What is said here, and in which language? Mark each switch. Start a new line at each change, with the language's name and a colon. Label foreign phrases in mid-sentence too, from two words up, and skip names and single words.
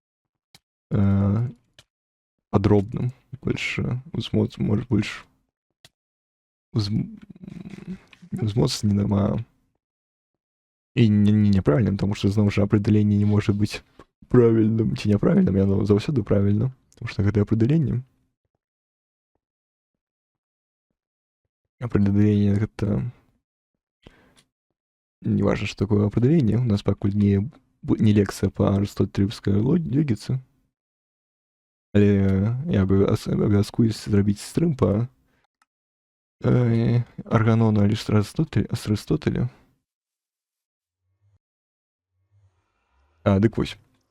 Belarusian: падробным, больш может больш узмоцненым, і няправільным, тому што зноў жа апределенне не можа быць правільным ці няправільным, яно заўсёды правільна, тому што гэта апределенне.
Russian: Определение это не важно, что такое определение.
Belarusian: У нас пакуль не лекцыя па арыстотэльскай логіцы. Але я абавязкуюсь зрабіць стрым па Арганону Арыстотеля. Дык вось.